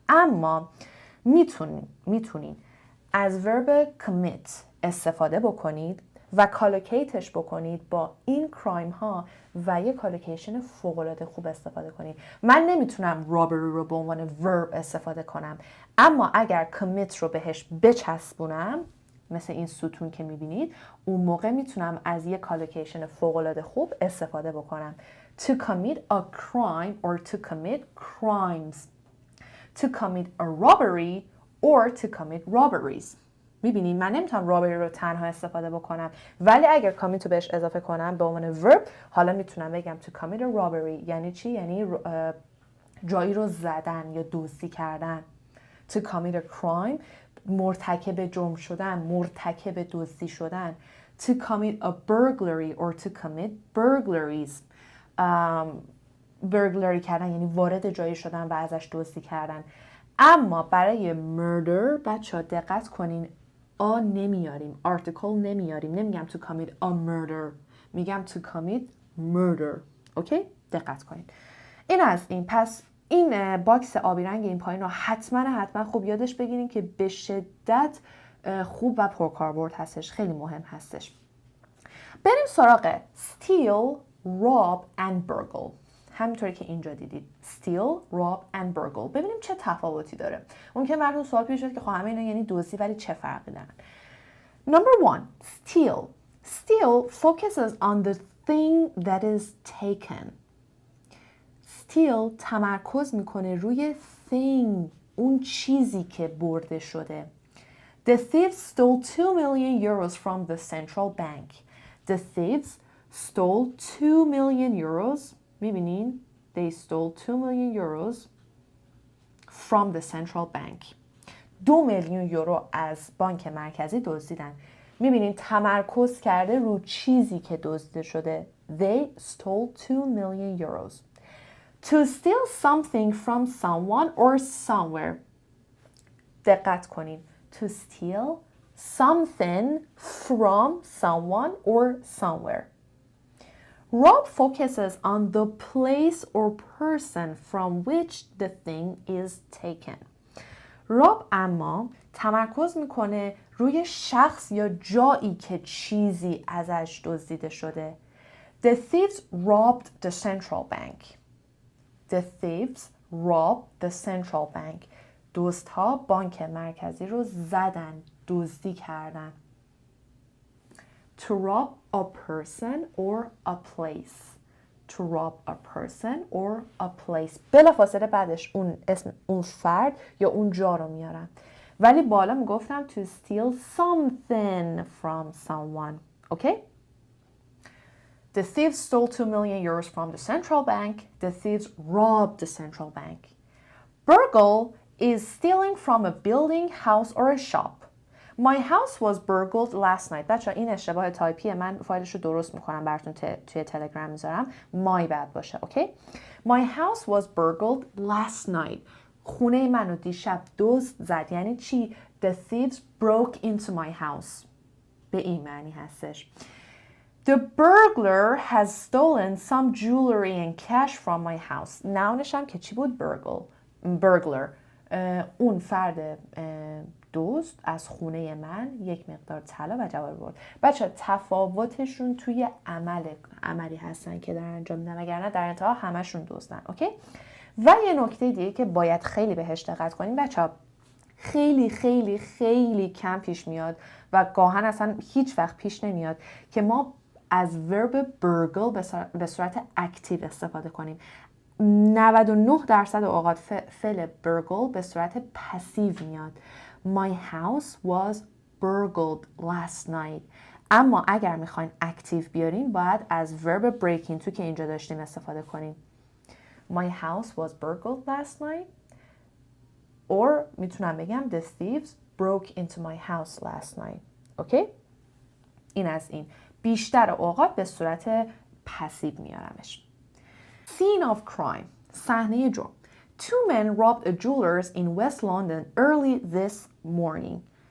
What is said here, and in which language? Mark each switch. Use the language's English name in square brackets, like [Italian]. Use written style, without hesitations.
[Persian] اما میتونین از ورب commit استفاده بکنید و کالوکیتش بکنید با این کرایم ها و یه کالوکیشن فوق‌العاده خوب استفاده کنید. من نمیتونم رابری رو به عنوان ورب استفاده کنم اما اگر commit رو بهش بچسبونم مثل این ستون که میبینید اون موقع میتونم از یه کالوکیشن فوق‌العاده خوب استفاده بکنم. [English] To commit a crime or to commit crimes. To commit a robbery or to commit robberies. [Persian] میبینید من نمیتونم رابری رو تنها استفاده بکنم ولی اگر کامیت رو بهش اضافه کنم به عنوان ورب حالا میتونم بگم [English] to commit a robbery. [Persian] یعنی چی؟ یعنی جایی رو زدن یا دزدی کردن. [English] To commit a crime [Persian] مرتکب جرم شدن، مرتکب دزدی شدن. [English] To commit a burglary or to commit burglaries. [Persian] burglary کردن یعنی وارد جایی شدن و ازش دزدی کردن. اما برای murder بچه ها دقت کنین نمیاریم article نمیاریم. نمیگم [English] to commit a murder [Persian] میگم [English] to commit murder. [Persian] اوکی دقت کنین. این از این. پس این باکس آبی رنگ این پایین رو حتما خوب یادش بگیرین که به شدت خوب و پرکاربرد هستش. خیلی مهم هستش. بریم سراغ [English] steal, rob and burgle. [Persian] همینطوری که اینجا دیدید [English] steal, rob and burgle. [Persian] ببینیم چه تفاوتی داره. ممکن براتون سوال پیش بیاد که خب همه اینا یعنی دزدی ولی چه فرقی دارن. [English] Number 1, steal. Steal focuses on the thing that is taken. [Persian] Steal تمرکز میکنه روی thing اون چیزی که برده شده. [English] The thieves stole 2 million euros from the central bank. The thieves stole 2 million euros. میبینین؟ They stole 2 million euros from the central bank. [Persian] 2 میلیون یورو از بانک مرکزی دزدیدن. میبینین تمرکز کرده رو چیزی که دزدیده شده. [English] They stole 2 million euros. To steal something from someone or somewhere. دقت کنین. To steal something from someone or somewhere. Rob focuses on the place or person from which the thing is taken. [Persian] راب اما تمرکز میکنه روی شخص یا جایی که چیزی ازش دزدیده شده. [English] The thieves robbed the central bank. The thieves robbed the central bank. [Persian] دزدها بانک مرکزی رو زدن، دزدی کردن. [English] To rob a person or a place. To rob a person or a place. [Persian] بلافاصله بعدش اون اسم اون فرد یا اون جا رو میارن. ولی بالا میگفتم [English] to steal something from someone. [Persian] Okay? [English] The thieves stole 2 million euros from the central bank. The thieves robbed the central bank. Burgle is stealing from a building, house or a shop. My house was burgled last night. [Persian] بچه این اشتباه تایپیه، من فایلش رو درست میکنم براتون توی تلگرام میذارم. [English] my bad [Persian] باشه. [English] Okay? My house was burgled last night. [Persian] خونه منو دیشب دزد زد. یعنی چی؟ [English] The thieves broke into my house. [Persian] به این معنی هستش. [English] The burglar has stolen some jewelry and cash from my house. [Persian] ناونش هم که چی بود؟ burglar. اون فرد دزد از خونه من یک مقدار طلا و جواهر برد. بچه تفاوتشون توی عملی هستن که دارن انجام میدن، وگرنه در انتها همشون دزدن. اوکی؟ و یه نکته دیگه که باید خیلی بهش دقت کنیم بچه، خیلی خیلی خیلی کم پیش میاد و گاهن اصلا هیچ وقت پیش نمیاد که ما از ورب burgle به صورت اکتیو استفاده کنیم. 99% اوقات فعل burgle به صورت پسیو میاد. [English] My house was burgled last night. [Persian] اما اگر میخواین اکتیو بیارین باید از ورب break into که اینجا داشتیم استفاده کنیم. [English] My house was burgled last night. Or [Persian] میتونم بگم [English] the thieves broke into my house last night. [Persian] اوکی؟ این از این. بیشتر اوقات به صورت پسیو میارمش. [English] Scene of crime. [Persian] صحنه جرم. [English] 2 men robbed a jeweler's in West London early this morning.